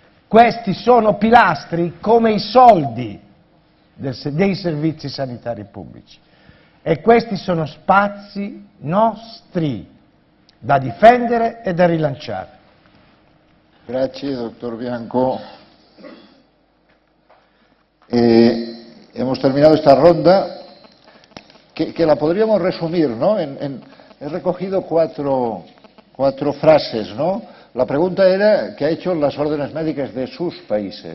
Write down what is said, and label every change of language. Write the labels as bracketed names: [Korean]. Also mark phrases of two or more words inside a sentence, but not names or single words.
[Italian] Questi sono pilastri come i soldi. dei servizi sanitari pubblici. E questi sono spazi nostri da difendere e da rilanciare. Grazie, doctor Bianco. [Spanish] Hemos terminado esta ronda, que la podríamos resumir, ¿no? He recogido cuatro frases, ¿no? La pregunta era qué ha hecho las órdenes médicas de sus países.